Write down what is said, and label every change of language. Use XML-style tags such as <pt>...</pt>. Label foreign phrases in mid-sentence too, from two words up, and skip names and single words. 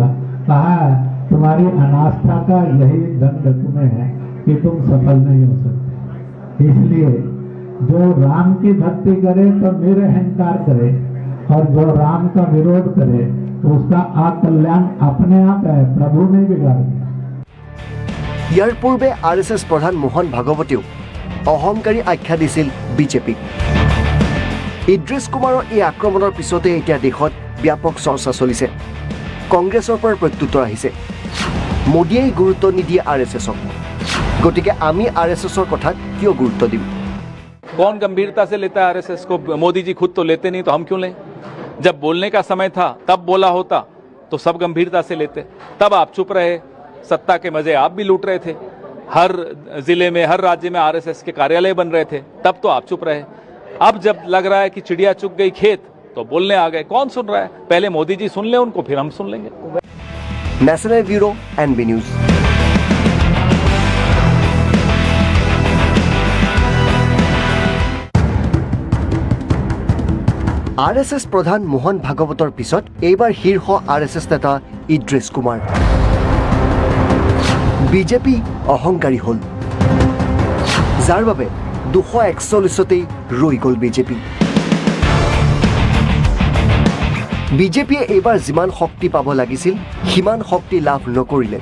<hi>कहा तुम्हारी अनास्था का यही दंड तुम्हें है कि तुम सफल नहीं हो सकते। इसलिए जो राम की भक्ति करे तो निरअहंकार करे, और जो राम का विरोध करे उसका अकल्याण अपने आप है, प्रभु ने बिगाड़ दिया।</hi> <as>ইয়াৰ পূৰ্বে আৰএছএছ প্ৰধান মোহন ভাগৱতেও অহংকাৰী আখ্যা দিছিল বিজেপিক। ইদ্ৰিছ কুমাৰৰ এই আক্ৰমণৰ পিছতে এতিয়া দেশত ব্যাপক চৰ্চা চলিছে। কংগ্ৰেছৰ পৰা প্ৰত্যুত্তৰ আহিছে। মোদীয়ে গুৰুত্ব নিদিয়ে আৰএছএছক, গতিকে আমি আৰএছএছৰ কথাত কিয় গুৰুত্ব দিম?</as> <hi>कौन गंभीरता से लेता है आरएसएस को? मोदी जी खुद तो लेते नहीं, तो हम क्यों लें? जब बोलने का समय था तब बोला होता तो सब गंभीरता से लेते। तब आप चुप रहे, सत्ता के मजे आप भी लूट रहे थे। हर जिले में, हर राज्य में आरएसएस के कार्यालय बन रहे थे, तब तो आप चुप रहे। अब जब लग रहा है कि चिड़िया चुग गई खेत, तो बोलने आ गए। कौन सुन रहा है? पहले मोदी जी सुन ले उनको, फिर हम सुन लेंगे। नेशनल ब्यूरो एनबी न्यूज।</hi> <as>আৰএছএছ প্ৰধান মোহন ভাগৱতৰ পিছত এইবাৰ শীৰ্ষ আৰএছএছ নেতা ইদ্ৰিছ কুমাৰ। বিজেপি অহংকাৰী হ'ল, যাৰ বাবে 241তেই ৰৈ গ'ল বিজেপিয়ে এইবাৰ যিমান শক্তি পাব লাগিছিল সিমান শক্তি লাভ নকৰিলে।</as>